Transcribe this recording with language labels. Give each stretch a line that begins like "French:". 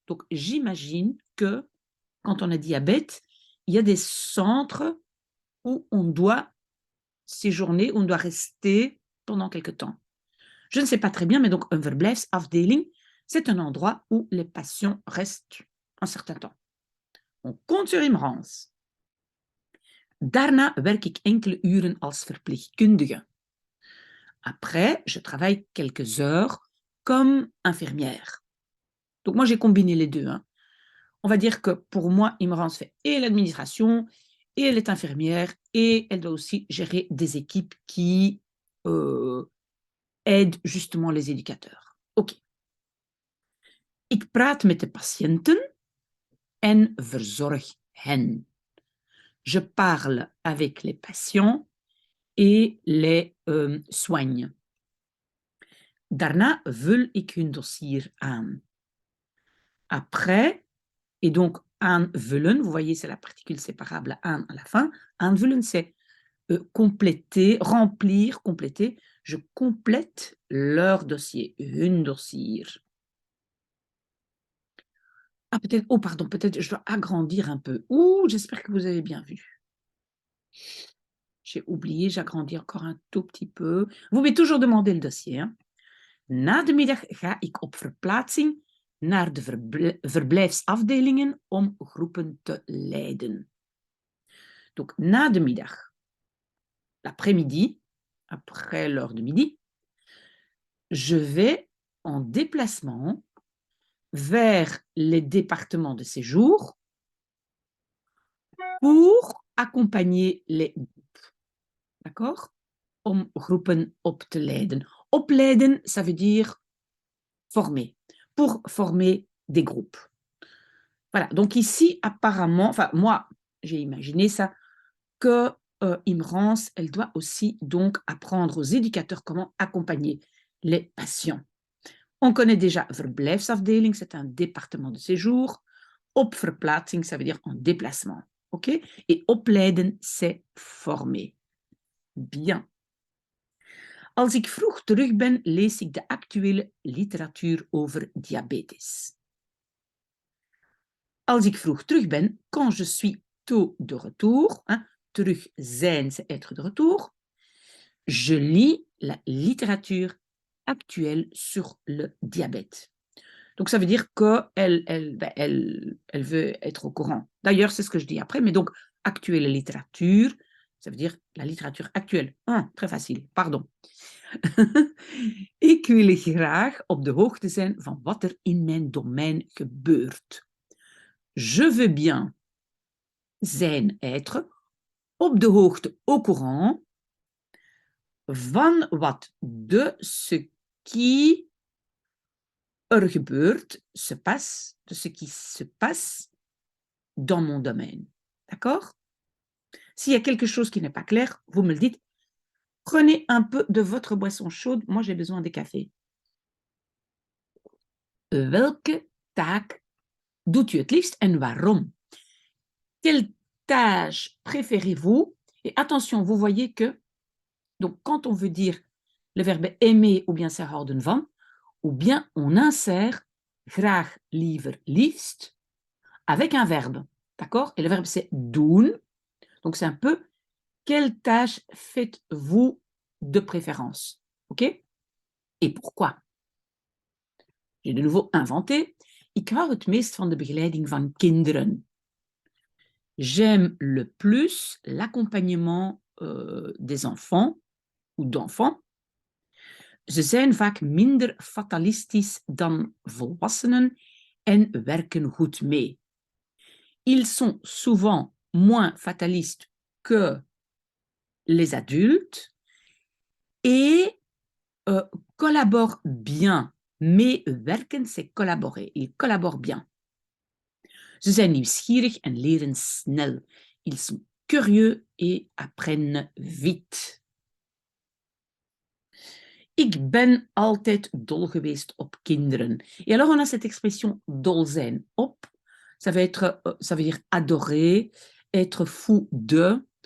French: Donc j'imagine que quand on a diabète, il y a des centres où on doit séjourner, où on doit rester pendant quelque temps. Je ne sais pas très bien, mais donc un verblijfsafdeling, c'est un endroit où les patiënten restent un certain temps. On compte sur Imrans.
Dutch: Daarna werk ik enkele uren als verpleegkundige.
French: Après, je travaille quelques heures comme infirmière. Donc moi, j'ai combiné les deux. Hein. On va dire que pour moi, Imrans fait et l'administration, et elle est infirmière, et elle doit aussi gérer des équipes qui aident justement les éducateurs. OK.
Dutch: Ik praat met de patiënten en verzorg hen.
French: Je parle avec les patients et les soigne.
Dutch: Daarna vul ik hun dossier aan.
French: Après, et donc aanvullen, vous voyez, c'est la particule séparable aan à la fin. Aanvullen, c'est compléter, remplir, compléter. Je complète leur dossier,
Dutch: hun dossier.
French: Ah, peut-être, oh pardon, peut-être je dois agrandir un peu. Ouh, j'espère que vous avez bien vu. J'ai oublié, j'agrandis encore un tout petit peu. Vous m'avez toujours demandé le dossier. Hein.
Dutch: Na de middag ga ik op verplaatsing naar de verblijfsafdelingen om groepen te leiden.
French: Donc,
Dutch: na de middag,
French: l'après-midi, après l'heure de midi, je vais en déplacement vers les départements de séjour pour accompagner les groupes. D'accord?
Dutch: Om groepen op te leiden. Opleiden,
French: ça veut dire former. Pour former des groupes. Voilà. Donc ici, apparemment, enfin moi, j'ai imaginé ça, que Imrans, elle doit aussi donc apprendre aux éducateurs comment accompagner les patients. On connaît déjà verblijfsafdeling, c'est un département de séjour.
Dutch: Op verplaatsing,
French: ça veut dire en déplacement. OK? Et opleiden, c'est former. Bien.
Dutch: Als ik vroeg terug ben, lees ik de actuele literatuur over diabetes. Als ik vroeg terug ben,
French: quand je suis tôt de retour, hein,
Dutch: terug zijn,
French: c'est être de retour, je lis la littérature actuelle sur le diabète. Donc, ça veut dire qu'elle veut être au courant. D'ailleurs, c'est ce que je dis après, mais donc, actuelle littérature, ça veut dire la littérature actuelle. Ah, très facile, pardon.
Dutch: Ik wil graag op de hoogte zijn van wat er in mijn domein gebeurt.
French: Je veux bien zijn, être,
Dutch: op de hoogte,
French: au courant,
Dutch: van wat de,
French: ce qui
Dutch: er gebeurt,
French: se passe, de ce qui se passe dans mon domaine. D'accord? S'il y a quelque chose qui n'est pas clair, vous me le dites. Prenez un peu de votre boisson chaude. Moi, j'ai besoin de café.
Dutch: Welke taak doet u het liefst en waarom?
French: Quelle tâche préférez-vous? Et attention, vous voyez que, donc, quand on veut dire le verbe aimer ou bien se houden van, ou bien on insère graag, liever, liefst avec un verbe. D'accord? Et le verbe, c'est doen. Donc, c'est un peu quelle tâche faites-vous de préférence? OK? Et pourquoi? J'ai de nouveau inventé.
Dutch: Ik hou het meest van de begeleiding van kinderen.
French: J'aime le plus l'accompagnement des enfants ou d'enfants.
Dutch: Ze zijn vaak minder fatalistisch dan volwassenen en werken goed mee.
French: Ils sont souvent moins fatalistes que les adultes et collaborent bien. Mais werken, c'est collaborer. Ils collaborent bien.
Dutch: Ze zijn nieuwsgierig en leren snel.
French: Ils sont curieux et apprennent vite.
Dutch: Ik ben altijd dol geweest op kinderen.
French: Et alors, on a cette expression
Dutch: dol zijn op.
French: Ça veut dire adorer, être fou de.